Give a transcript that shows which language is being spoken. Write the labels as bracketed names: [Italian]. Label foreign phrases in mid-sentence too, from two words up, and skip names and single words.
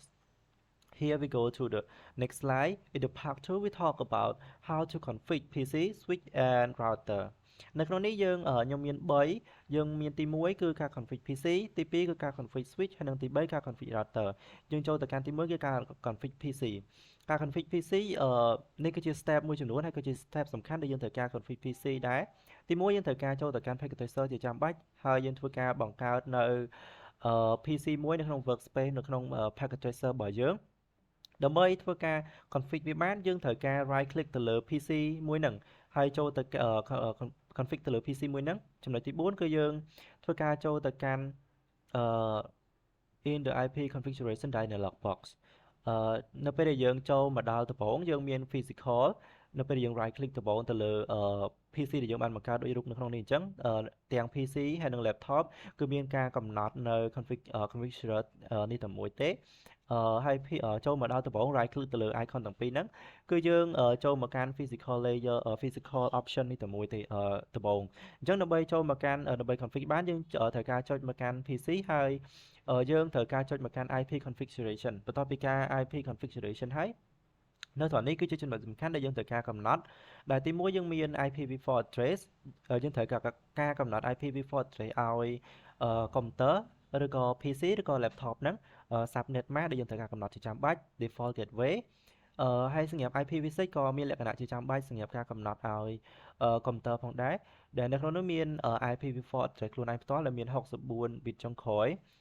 [English] Here we go to the next slide. In the part 2 we talk about how to configure PC, switch and router. [Khmer] នៅក្នុងនេះយើងខ្ញុំមាន3យើងមានទី1គឺការ [English] config PC [Khmer] ទី2គឺការ [English] config switch [Khmer] ហើយនិងទី3ការ [English] config router [Khmer] យើងចូលទៅ កាន់ទី1គឺការ [English] config PC [Khmer] ការ [English] config PC [Khmer] នេះគឺជា step មួយចំនួនហើយគឺជា step សំខាន់ដែលយើងត្រូវការ [English] config PC [Khmer] ដែរទី1យើងត្រូវការចូលទៅកាន់ [English] package tracer [Khmer] ជាចាំបាច់ហើយយើងធ្វើការបង្កើតនៅPC មួយនៅក្នុង workspace នៅក្នុង [English] package tracer [Khmer] របស់យើងដើម្បីធ្វើការ config វាបានយើងត្រូវការ [English] right click [Khmer] ទៅលើ PC មួយហ្នឹងហើយចូលទៅ config ទៅលើ PC មួយហ្នឹងចំណុចទី4គឺយើងធ្វើការចូលទៅកាន់ [English] in the IP configuration dialog box [Khmer] នៅពេលដែលយើងចូលមកដល់ដំបូងយើងមាន physical នៅពេលដែលយើង [English] right click [Khmer] ដំបូងទៅលើ PC ដែលយើងបានបង្កើតដូចរូបនៅក្នុងនេះអញ្ចឹងទាំង PC ហើយនិង laptop គឺមានការកំណត់នៅ configure នេះតែមួយទេហើយចូលមកដល់ដំបូង [English] right click [Khmer] ទៅលើ icon ទាំងពីរហ្នឹងគឺយើងចូលមកកាន់ [English] physical layer physical option [Khmer] នេះតែមួយទេដំបូងអញ្ចឹងដើម្បី ចូលមកកាន់ដើម្បី config បានយើងត្រូវការចុចមកកាន់ PC ហើយយើងត្រូវការចុចមកកាន់ [English] IP configuration [Khmer] បន្ទាប់ពីការ IP configuration ហើយនៅត្រង់នេះគឺជាចំណុចសំខាន់ដែលយើងត្រូវការកំណត់ដែលទី1យើងមាន [English] IPv4 address [Khmer] យើងត្រូវការកំណត់ [English] IPv4 address [Khmer] ឲ្យកុំព្យូទ័រឬក៏ PC ឬក៏ laptop ហ្នឹង [English] subnet mask [Khmer] ដែលយើងត្រូវការកំណត់ជាចាំបាច់ [English] default gateway [Khmer] ហើយសម្រាប់ IPv6 ក៏មានលក្ខណៈជាចាំបាច់សម្រាប់ការកំណត់ឲ្យកុំព្យូទ័រផងដែរដែលនៅក្នុងនោះមាន [English] IPv4 address [Khmer] ខ្លួនឯងផ្ទាល់ដែលមាន64 bit ចុងក្រោយ